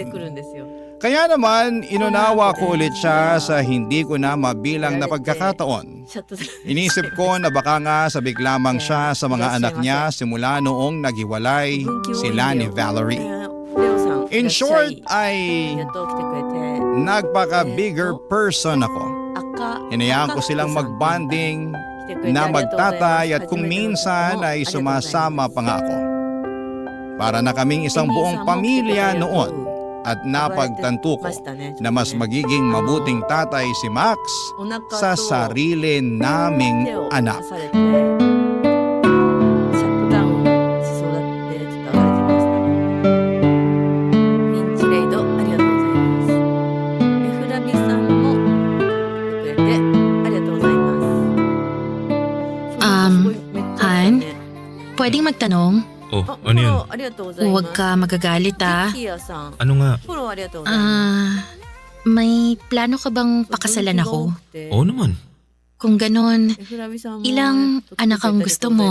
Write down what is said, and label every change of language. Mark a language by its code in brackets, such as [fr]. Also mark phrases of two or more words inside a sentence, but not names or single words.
[tl] Kaya naman, inunawa ko ulit siya sa hindi ko na mabilang na pagkakataon. Inisip ko na baka nga sabik lamang siya sa mga anak niya simula noong naghiwalay sila ni Valerie. [en] In short, [tl] ay nagpaka- [en] bigger person [tl] ako. Hinayaan ko silang mag-bonding na magtatay at kung minsan ay sumasama pa nga ako. Para na kaming isang buong pamilya noon. At napagtanto ko na mas magiging mabuting tatay si Max sa sarili naming anak. [ja] シャットダウンしそうだってちょっと暴れてましたピンチレイドありがとうございますエフラビさんも来てくれてありがとうございます [tl] Han? pwedeng magtanong? Oh, ano yun? Huwag ka magagalit ah. Ano nga? May plano ka bang pakasalan ako? Oo naman. Kung ganon, ilang anak ang gusto mo?